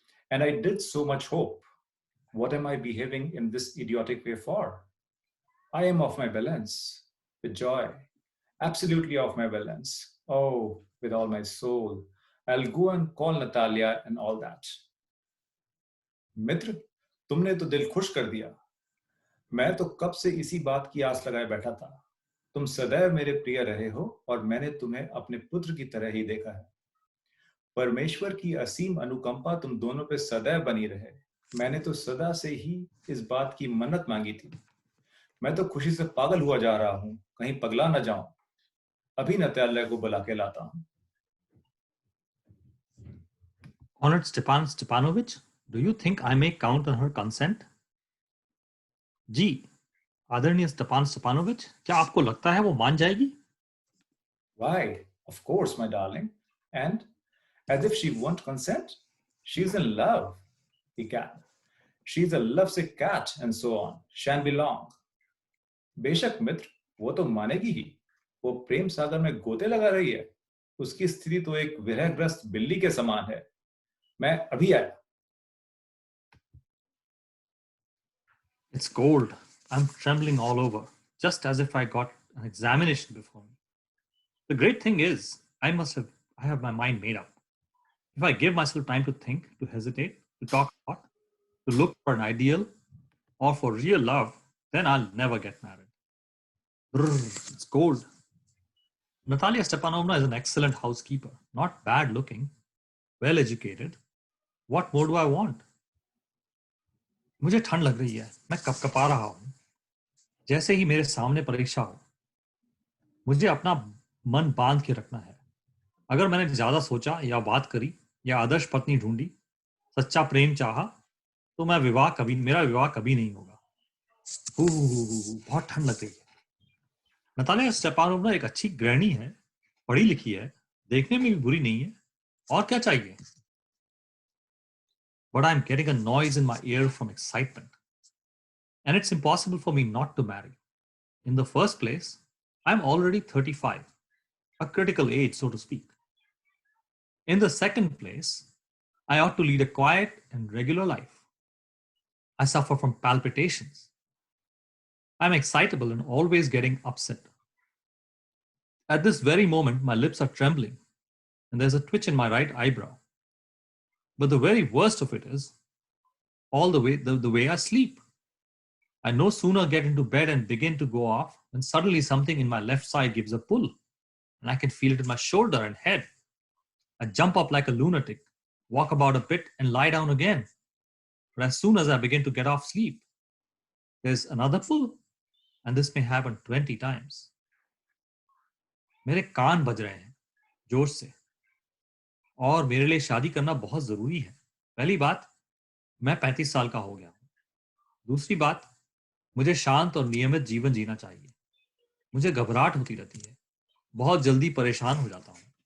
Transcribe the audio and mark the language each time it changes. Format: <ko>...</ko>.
<en>And I did so much hope. What am I behaving in this idiotic way for? I am off my balance with joy, absolutely off my balance. Oh, with all my soul. I'll go and call Natalia and all that.</en> <hi>मित्र, तुमने तो दिल खुश कर दिया। मैं तो कब से इसी बात की आस लगाए बैठा था। तुम सदैव मेरे प्रिय रहे हो और मैंने तुम्हें अपने पुत्र की तरह ही देखा है। परमेश्वर की असीम अनुकंपा तुम दोनों पे सदैव बनी रहे। मैंने तो सदा से ही इस बात की मन्नत मांगी थी। मैं तो खुशी से पागल हुआ जा रहा हूं, कहीं पगला न जाऊं। अभी नताल्या को बुला के लाता हूं।</hi> <en>Honored Stepan Stepanovich, do you think I may count on her consent?</en> <hi>जी आदरणीय स्टेपान स्टेपानोविच, क्या आपको लगता है वो मान जाएगी?</hi> <en>Why, of course, my darling. And as if she won't consent, she's in love. He can. She's a lovesick cat, and so on. Shan't be long.</en> <hi>बेशक मित्र, वो तो मानेगी ही। वो प्रेम सागर में गोते लगा रही है। उसकी स्थिति तो एक विरहग्रस्त बिल्ली के समान है। मैं अभी आया।</hi> <en>It's cold. I'm trembling all over, just as if I got an examination before me. The great thing is, I have my mind made up. If I give myself time to think, to hesitate, to talk about, to look for an ideal or for real love, then I'll never get married. Brrr, it's cold. Natalia Stepanovna is an excellent housekeeper, not bad looking, well educated. What more do I want?</en> <hi>मुझे ठंड लग रही है, मैं कपकपा रहा हूं। जैसे ही मेरे सामने परीक्षा हो, मुझे अपना मन बांध के रखना है। अगर मैंने ज्यादा सोचा या बात करी या आदर्श पत्नी ढूंढी, सच्चा प्रेम चाहा, तो मेरा विवाह कभी नहीं होगा। बहुत ठंड लग रही है। नतालिया स्टेपानोवना एक अच्छी गृहिणी है, पढ़ी लिखी है, देखने में भी बुरी नहीं है, और क्या चाहिए?</hi> <en>But I'm getting a noise in my ear from excitement. And it's impossible for me not to marry. In the first place, I'm already 35, a critical age, so to speak. In the second place, I ought to lead a quiet and regular life. I suffer from palpitations. I'm excitable and always getting upset. At this very moment, my lips are trembling, and there's a twitch in my right eyebrow. But the very worst of it is all the way I sleep. I no sooner get into bed and begin to go off when suddenly something in my left side gives a pull, and I can feel it in my shoulder and head. I jump up like a lunatic, walk about a bit, and lie down again. But as soon as I begin to get off sleep, there's another pull, and this may happen 20 times.</en> <hi>मेरे कान बज रहे हैं जोर से, और मेरे लिए शादी करना बहुत जरूरी है। पहली बात, मैं 35 साल का हो गया हूं। दूसरी बात, मुझे शांत और नियमित जीवन जीना चाहिए। मुझे घबराहट होती रहती है, बहुत जल्दी परेशान हो जाता हूँ।</hi>